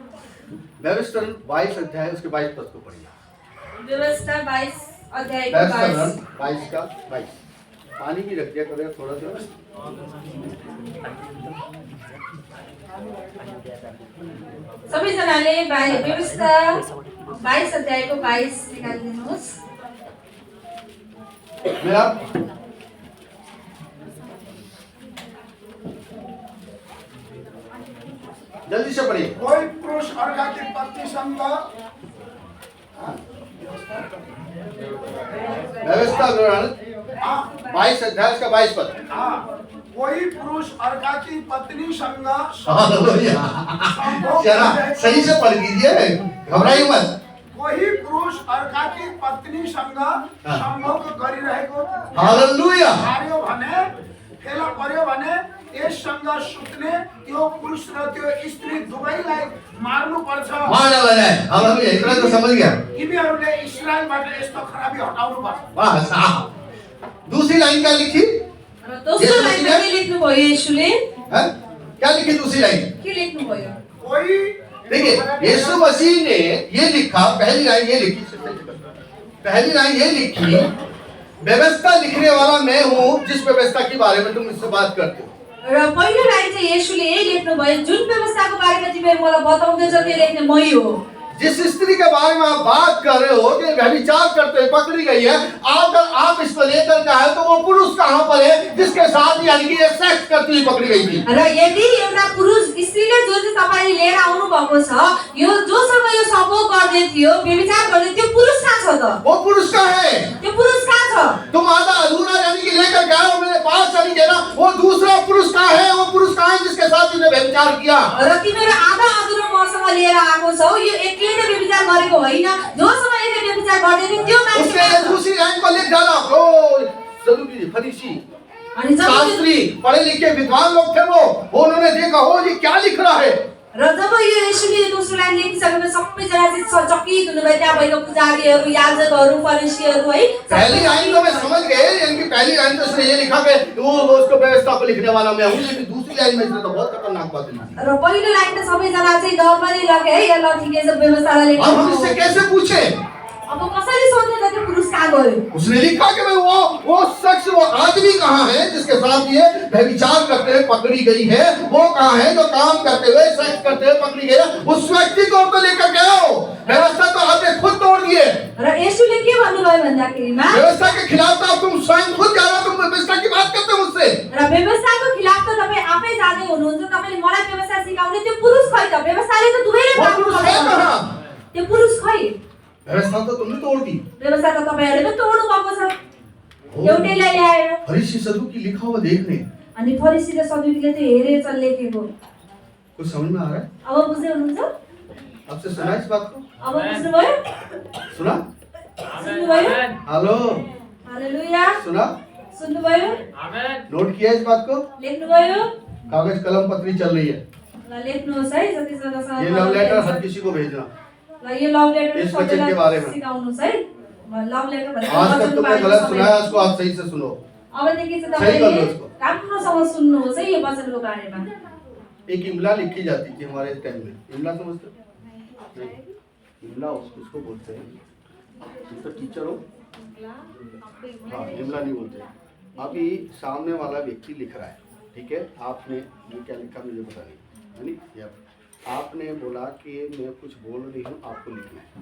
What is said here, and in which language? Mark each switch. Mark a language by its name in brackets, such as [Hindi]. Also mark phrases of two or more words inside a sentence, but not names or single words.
[Hindi] व्यवस्था 22 अध्याय उसके 22 पद को पढ़िए। [Nepali] व्यवस्था 22 अध्यायको व्यवस्था 22। [Hindi] 22 का 22। पानी भी रख दिया करो थोड़ा सा। [Nepali] सबैजनाले व्यवस्था 22 अध्यायको 22 निकालिदिनुहोस्। [Hindi] मेरा जल्दी से पढ़िए। कोई पुरुष अर्का की पत्नी संग व्यवस्था विवरण 22 अध्याय का 22 पद। कोई पुरुष अर्का की पत्नी संग जरा सही से पढ़ लीजिए, घबराइए मत। [Nepali] कोही पुरुष अर्का की पत्नी संग सम्भोग गरिरहेको हालेलुया। हार्यो भने फेला पर्यो भने यससँग सुत्ने त्यो पुरुष र त्यो स्त्री दुवैलाई मार्नु पर्छ। [Hindi] मार डाला जाए। हालेलुया, इतना तो समझ गया। [Nepali] तिमीहरूले इस्राएलबाट यस्तो खराबी हटाउनु पर्छ। [Hindi] वाह साहब। दूसरी लाइन क्या लिखी? [Nepali] र दोस्रो लाइनमा के लेख्नु भयो यसुले? [Hindi] हैं? क्या लिखी दूसरी लाइन? [Nepali] के लेख्नु भयो? कोही [Hindi] देखिए, यीशु मसीह ने ये लिखा, पहली लाइन ये लिखी, पहली लाइन ये लिखी, व्यवस्था लिखने वाला मैं हूँ जिस व्यवस्था के बारे में तुम मुझसे बात करते हो। [Nepali] र पहिलो लाइन चाहिँ यसुले यही लेख्नु भयो, जुन व्यवस्थाको बारेमा तिमीहरू मलाई बताउँदैछ त्यो लेख्ने मै हो। [Hindi] जिस स्त्री के बारे में आप बात कर रहे हो कि व्यभिचार करते हुए पकड़ी गई है, अगर आप इसको लेकर के आए तो वो पुरुष कहाँ पर है जिसके साथ यानी कि ये सेक्स करती हुई पकड़ी गई थी? [Nepali] र यदि एउटा पुरुष स्त्रीले जो चाहिँ तपाईले लिएर आउनु भएको छ, यो जोसँग यो सम्भोग गर्दै थियो, व्यभिचार गर्दै त्यो पुरुष कहाँ छ त? [Hindi] वो पुरुष कहाँ है? [Nepali] त्यो पुरुष कहाँ छ? [Hindi] तुम आधा अधूरा यानी कि लेकर गए हो मेरे पास यानी कि ना, वो दूसरा पुरुष कहाँ है? वो पुरुष कहाँ है जिसके साथ तुमने व्यभिचार किया? [Nepali] र तिमीहरू आधा अधुरो मसँग लिएर आएको छौ, यो एक्लैले व्यभिचार गरेको होइन, जोसँग यसले व्यभिचार गर्दै थियो त्यो मान्छे [Hindi] उसने कहाँ ये [Nepali] छ? [Hindi] दूसरी लाइन को लिख डाला। ओ सदुकी फरीसी [Nepali] अनि जब [Hindi] शास्त्री पढ़े लिखे विद्वान लोग थे वो, उन्होंने देखा हो ये क्या लिख रहा है। [Nepali] र जब यो येशूले दोस्रो लाइन लेखिसकेपछि सबैजना चाहिँ चकित हुनुभयो त्यहाँ भएको पुजारीहरू, याजकहरू, फरिसीहरू है। [Hindi] पहली लाइन तो मैं समझ गए, यानी कि पहली लाइन तो उसने ये लिखा कि वो उसको व्यवस्था को लिखने वाला मैं हूँ, लेकिन दूसरी लाइन में इसने तो बहुत खतरनाक बात लिखी। [Nepali] र पहिलो लाइन त सबैजना चाहिँ डरमा नै लगे है, ल ठिकै छ व्यवस्थालाई अब लेख्नु। [Hindi] हम इससे कैसे पूछे? [Nepali] अब कसरी सोध्ने त त्यो पुरुष कहाँ गयो? [Hindi] उसने लिखा कि भाई वो शख्स, वो आदमी कहाँ है जिसके साथ ये व्यभिचार करते हुए पकड़ी गई है? वो कहाँ है जो काम करते हुए, सेक्स करते हुए पकड़ी गई है? उस व्यक्ति को तो लेकर गए हो, व्यवस्था तो आपने खुद तोड़ दिए। [Nepali] र येशूले के भन्नुभयो भन्दाखेरिमा [Hindi] व्यवस्था के खिलाफ तो तुम स्वयं खुद जा रहे हो, तुम व्यवस्था की बात करते हो मुझसे। [Nepali] र व्यवस्थाको खिलाफ त तपाईँ आफै जाँदै हुनुहुन्छ। तपाईँले मलाई व्यवस्था सिकाउने त्यो पुरुष खै त? व्यवस्थाले त दुवैले [Hindi] वो काम पुरुष है [Nepali] गर्छ। [Hindi] कहाँ? [Nepali] त्यो पुरुष खै? [Hindi] व्यवस्था तो तुमने तोड़ दी। [Nepali] व्यवस्था त तपाईँहरूले तोड्नु भएको छ एउटैलाई ल्याएर। [Hindi] फरीसी सदूकी लिखा हुआ देख रहे हैं, [Nepali] अनि फरिसी र सदुकीले त्यो हेरेर लेखेको। [Hindi] कुछ समझ में आ रहा है? [Nepali] अब बुझ्दै हुनुहुन्छ? [Hindi] आपसे सुना इस बात को? [Nepali] अब बुझ्नुभयो? [Hindi] सुना? [Nepali] सुन्नुभयो? हेलो, हालेलुया। [Hindi] सुना? [Nepali] सुन्नुभयो? आमेन। [Hindi] नोट किया इस बात को? [Nepali] लेख्नुभयो? [Hindi] कागज कलम पत्री चल रही है। [Nepali] ल लेख्नुहोस् है जतिजनासँग [Hindi] ये [English] love letter [Hindi] हर किसी को भेजना। [Nepali] ल यो [English] love letter [Hindi] इस वचन के बारे में। [Nepali] सिकाउनुहोस् है। [English] love letter [Nepali] भनेको [Hindi] आज तक [Nepali] वचनको [Hindi] तुमने [Nepali] बारेमा [Hindi] गलत [Nepali] सबै। [Hindi] सुना है, उसको आप सही से सुनो। [Nepali] अबदेखि चाहिँ सही गर्नु तपाईले [Hindi] उसको। [Nepali] राम्रोसँग सुन्नुहोस् है यो वचनको बारेमा। एक इमला लिखी जाती थी हमारे टाइम में। इमला समझते हो? नहीं, इमला उसको बोलते हैं। तुम तो टीचर हो? हाँ, इमला नहीं बोलते। अभी सामने वाला व्यक्ति लिख रहा है, ठीक है? आपने ये क्या लिखा मुझे पता नहीं, है नहीं? या आपने बोला कि मैं कुछ बोल रही हूँ, आपको लिखना है।